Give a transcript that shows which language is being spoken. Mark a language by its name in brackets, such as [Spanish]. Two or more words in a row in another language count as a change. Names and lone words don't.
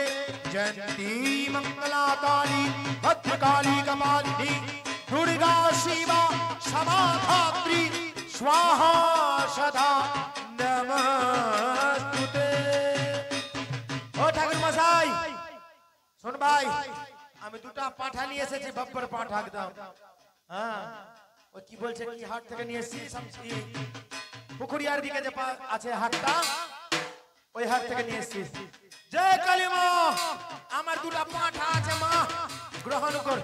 [Sanskrit] जयंती मंगला काली भद्रकाली कपालिनी दुर्गा शिवा क्षमाधात्री स्वाहा सदा नमस्तुते। [Bangla] ও ঠাকুর মশাই শুন ভাই, আমি দুটো পাঠা নিয়ে এসেছি, বাপ্পার পাঠা একদম। হ্যাঁ ও কি বলছে কি হাট থেকে নিয়ে এসেছি, পুকুরিয়ার দিকে যে আছে হাটটা, ওই হাট থেকে নিয়ে এসেছি। জয় কালী মা, আমার দুটো পাঠা আছে মা, গ্রহণ কর।